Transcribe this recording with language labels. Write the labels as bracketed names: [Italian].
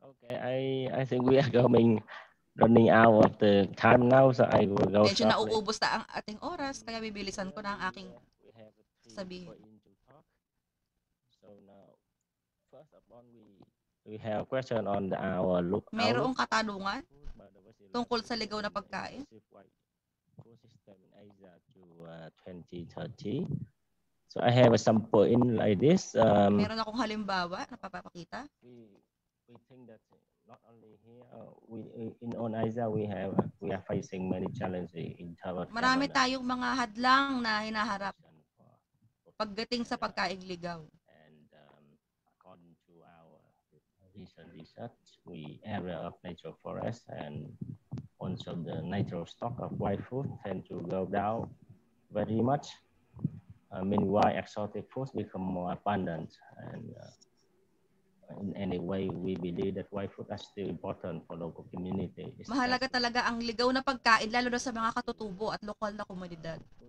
[English] I think we are running out of the time now, so I will go [Filipino] Medyo [English] shortly. [Filipino] nauubos na ang ating oras, kaya bibilisan ko na ang aking sabihin. [English] So now, first of all, we have a question on our [Filipino] Mayroong katanungan tungkol sa ligaw na pagkain. [English] food system in Asia to 2030. So I have some point like this. [Filipino] Meron akong halimbawa na papapakita. [English] We think that not only here, in Asia we are facing many challenges in terms of [Filipino] Marami tayong mga hadlang na hinaharap pagdating sa pagkaing ligaw. [English] And according to our recent research, we area of natural forest and also the natural stock of wild food tend to go down very much. Meanwhile, exotic foods become more abundant, and in any way, we believe that wild food are still important for local community. [Filipino] Mahalaga talaga ang ligaw na pagkain lalo na sa mga katutubo at lokal na komunidad.